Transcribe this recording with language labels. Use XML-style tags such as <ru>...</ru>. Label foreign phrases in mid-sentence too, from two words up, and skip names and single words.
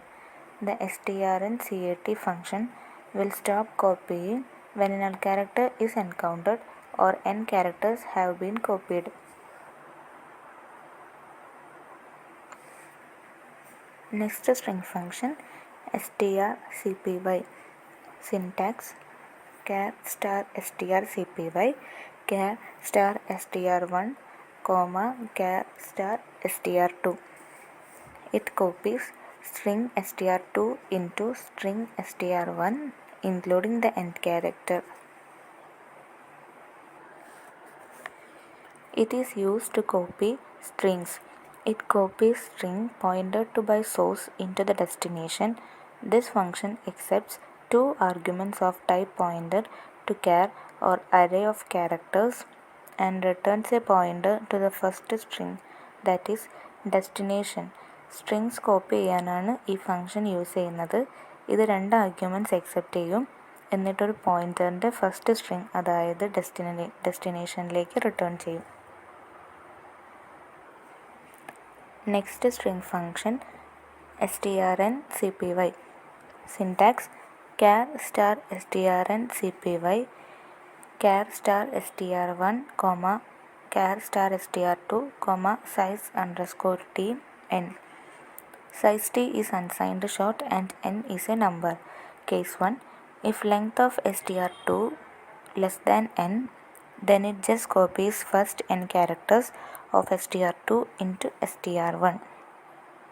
<en>The strncat function will stop copying when a null character is encountered or n characters have been copied. Next string function strcpy. Syntax char star strcpy, char star str1, char star str2. It copies string str2 into string str1 including the end character. It is used to copy strings. It copies string pointed to by source into the destination. This function accepts two arguments of type pointer to char or array of characters and returns a pointer to the first string, that is destination. strings copy</en> <ml>ചെയ്യാനാണ് ഈ</ml> <en>function use</en> <ml>ചെയ്യുന്നത്. ഇത് രണ്ട്</ml> <en>arguments accept</en> <ml>ചെയ്യും, എന്നിട്ടൊരു പോയിൻ്ററിൻ്റെ</ml> <en>first string</en> <ml>അതായത് ഡെസ്റ്റിനേഷനിലേക്ക് റിട്ടേൺ ചെയ്യും.</ml> <en>next string function strncpy. സിൻടാക്സ് char star strncpy, char star str1, char star str2, size underscore t n. Size t is unsigned short and n is a number. Case 1, if length of str2 less than n, then it just copies first n characters of str2 into str1.</en>